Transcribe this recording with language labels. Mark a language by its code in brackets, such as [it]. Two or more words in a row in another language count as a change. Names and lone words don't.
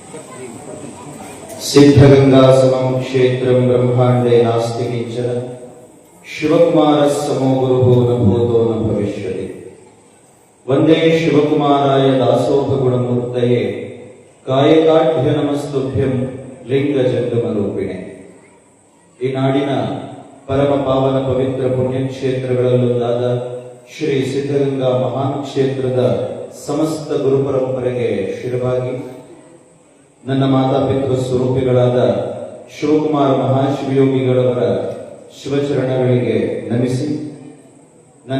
[sa] सिद्धगंगासमं क्षेत्रं ब्रह्मांडे नास्ति किंचन शिवकुमारः समो गुरुः न भूतो न भविष्यति। वंदे शिवकुमाराय दासोहगुणमूर्तये कायकाढ्य नमस्तुभ्यं लिंगजंगमरूपिणे। [kn] ಈ ನಾಡಿನ ಪರಮ ಪಾವನ ಪವಿತ್ರ ಪುಣ್ಯಕ್ಷೇತ್ರಗಳಲ್ಲೊಂದಾದ ಶ್ರೀ ಸಿದ್ಧಗಂಗಾ ಮಹಾನ್ ಕ್ಷೇತ್ರದ ಸಮಸ್ತ ಗುರು ಪರಂಪರೆಗೆ ಶಿರವಾಗಿ ನನ್ನ ಮಾತಾಪಿತೃ ಸ್ವರೂಪಿಗಳಾದ ಶಿವಕುಮಾರ ಮಹಾಶಿವಯೋಗಿಗಳವರ ಶಿವಚರಣಗಳಿಗೆ ನಮಿಸಿ, ನನ್ನ